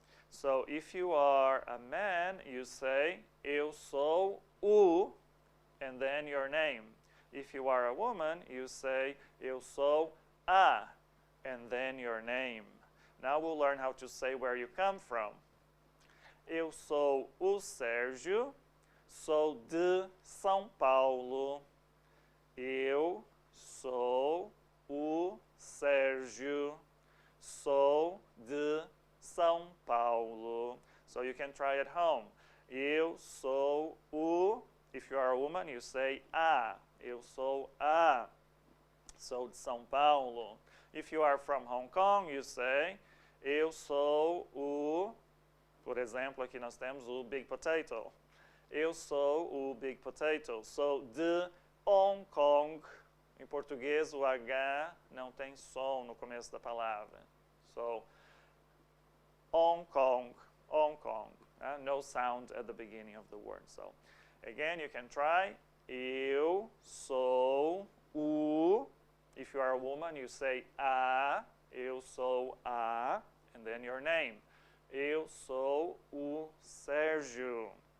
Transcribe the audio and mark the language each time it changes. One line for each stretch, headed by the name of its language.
English: So if you are a man, you say,
Portuguese: eu sou o,
English: and then your name. If you are a woman, you say,
Portuguese: eu sou a,
English: and then your name. Now we'll learn how to say where you come from.
Portuguese: Eu sou o Sérgio, sou de São Paulo. Eu sou o Sérgio, sou de São Paulo.
English: So you can try at home.
Portuguese: Eu sou o,
English: if you are a woman, you say a.
Portuguese: Eu sou a, sou de São Paulo.
English: If you are from Hong Kong, you say,
Portuguese: eu sou o, por exemplo, aqui nós temos o Big Potato. Eu sou o Big Potato. Sou de Hong Kong. Em português, o H não tem som no começo da palavra.
English: So, Hong Kong, Hong Kong. No sound at the beginning of the word. So, again, you can try.
Portuguese: Eu sou o.
English: If you are a woman, you say a.
Portuguese: Eu sou a.
English: And then your name.
Portuguese: Eu sou o Sérgio.